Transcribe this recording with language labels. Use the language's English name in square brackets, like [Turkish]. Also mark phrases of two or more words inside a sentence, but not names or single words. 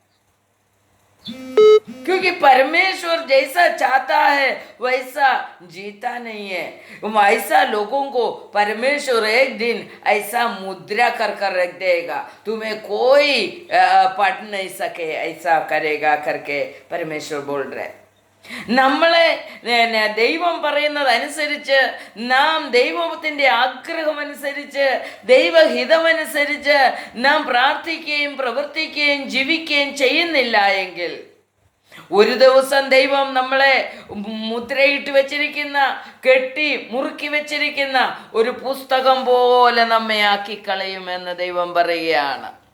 [Hindi] क्योंकि परमेश्वर जैसा चाहता है वैसा जीता नहीं है. ऐसा लोगों को परमेश्वर एक दिन ऐसा मुद्रा कर रख देगा, तुम्हें कोई पढ़ नहीं सके, ऐसा करेगा करके परमेश्वर बोल रहे. [Malayalam] നമ്മളെ ദൈവം പറയുന്നതനുസരിച്ച്, നാം ദൈവത്തിൻ്റെ ആഗ്രഹമനുസരിച്ച്, ദൈവഹിതമനുസരിച്ച് നാം പ്രാർത്ഥിക്കുകയും പ്രവർത്തിക്കുകയും ജീവിക്കുകയും ചെയ്യുന്നില്ല എങ്കിൽ ഒരു ദിവസം ദൈവം നമ്മളെ മുദ്രയിട്ട് വെച്ചിരിക്കുന്ന, കെട്ടി മുറുക്കി വെച്ചിരിക്കുന്ന ഒരു പുസ്തകം പോലെ നമ്മെ ആക്കിക്കളയുമെന്ന് ദൈവം പറയുകയാണ്.